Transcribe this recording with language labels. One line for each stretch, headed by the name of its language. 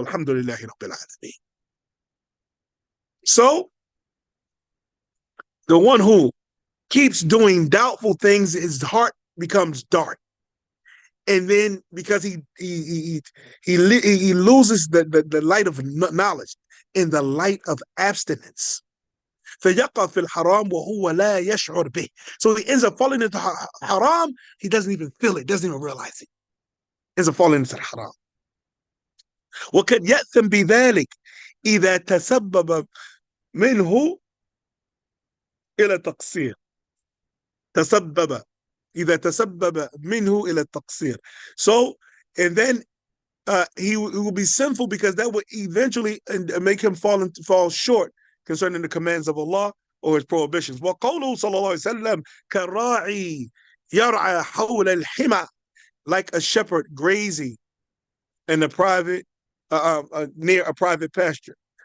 English: Alhamdulillah Rabbil Alameen. So, the one who keeps doing doubtful things, his heart becomes dark. And then because he loses the light of knowledge in the light of abstinence.
Arabic: فيقع في الحرام وهو لا يشعر به.
English: So he ends up falling into haram. He doesn't even feel it, doesn't even realize it. He ends up falling into haram.
Arabic: وقد يأثم بذلك إذا تسبب منه إلى تقصير. تسبب إذا تسبب منه إلى التقصير.
English: So, and then he will be sinful because that would eventually make him fall short concerning the commands of Allah or his prohibitions.
Arabic: وقوله صلى الله عليه وسلم كراعي يرعى حول الحمى,
English: like a shepherd grazing in a private near a private pasture.